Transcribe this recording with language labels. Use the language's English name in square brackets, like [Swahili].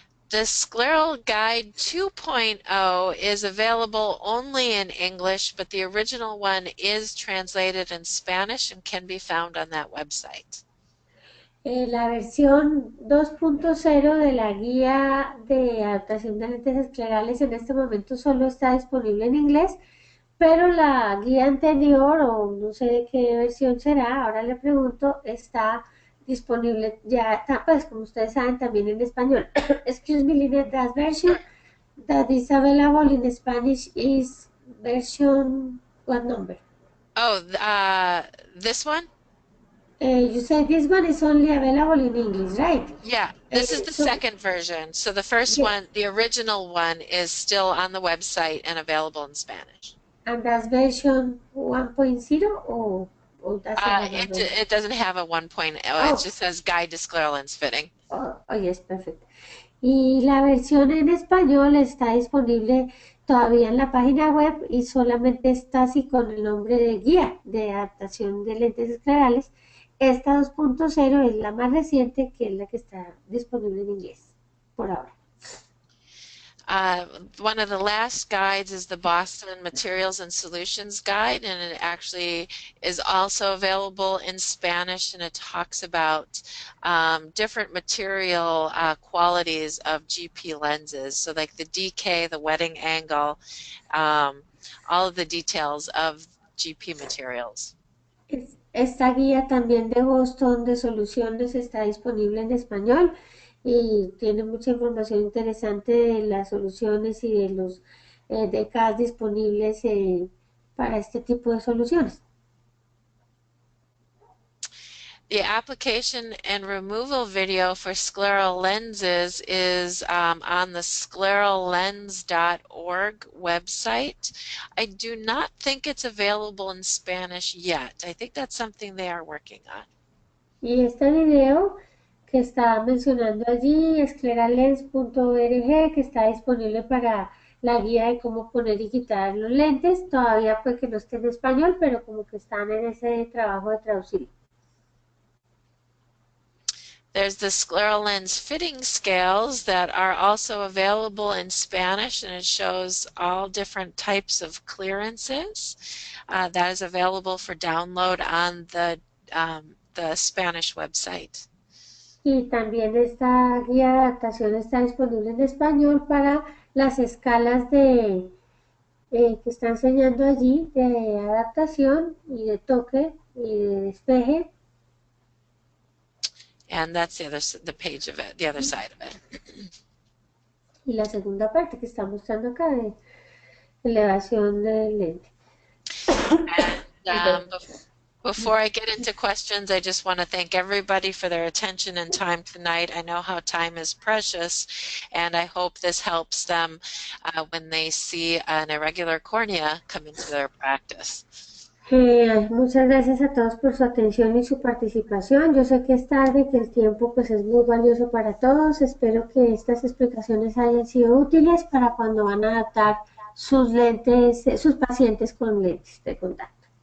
[English] The Scleral Guide 2.0 is available only in English, but the original one is translated in Spanish and can be found on that website. [Spanish] La versión 2.0 de la guía de adaptación de lentes esclerales en este momento solo está disponible en inglés, pero la guía anterior, o no sé de qué versión será, ahora le pregunto, está disponible ya, pues como ustedes saben, también en español. [English] Excuse me, Lynette, that version that is available in Spanish is version, what number? Oh, this one? You said this one is only available in English, right? Yeah, this is the so- second version. So the first Yeah. one, the original one, is still on the website and available in Spanish. And that's version 1.0 or that's another version? It doesn't have a 1.0. Oh. It just says Guide to Scleral Lens Fitting. Oh, yes, perfecto. [Spanish] Y la versión en español está disponible todavía en la página web y solamente está así con el nombre de guía de adaptación de lentes esclerales. Esta 2.0 es la más reciente, que es la que está disponible en inglés por ahora. [English] One of the last guides is the Boston Materials and Solutions Guide, and it actually is also available in Spanish, and it talks about different material qualities of GP lenses, so like the DK, the wetting angle, all of the details of GP materials. [Spanish] Esta guía también de Boston de soluciones está disponible en español y tiene mucha información interesante de las soluciones y de los DKs disponibles para este tipo de soluciones. [English] The application and removal video for scleral lenses is on the sclerallens.org website. I do not think it's available in Spanish yet. I think that's something they are working on. [Spanish] Y este video que está mencionando allí, scleralens.org, que está disponible para la guía de cómo poner y quitar los lentes, todavía puede que no esté en español, pero como que están en ese trabajo de traducirlo. [English] There's the scleral lens fitting scales that are also available in Spanish, and it shows all different types of clearances. That is available for download on the Spanish website. [Spanish] Y también esta guía de adaptación está disponible en español para las escalas que está enseñando allí de adaptación y de toque y de despeje. [English] And that's the page of it, the other side of it. [Spanish] Y la segunda parte que está mostrando acá de elevación del lente. [English] And before I get into questions, I just want to thank everybody for their attention and time tonight. I know how time is precious, and I hope this helps them when they see an irregular cornea come into their practice. [Spanish] Muchas gracias a todos por su atención y su participación. Yo sé que es tarde y que el tiempo pues es muy valioso para todos. Espero que estas explicaciones hayan sido útiles para cuando van a adaptar sus lentes, sus pacientes con lentes de contacto.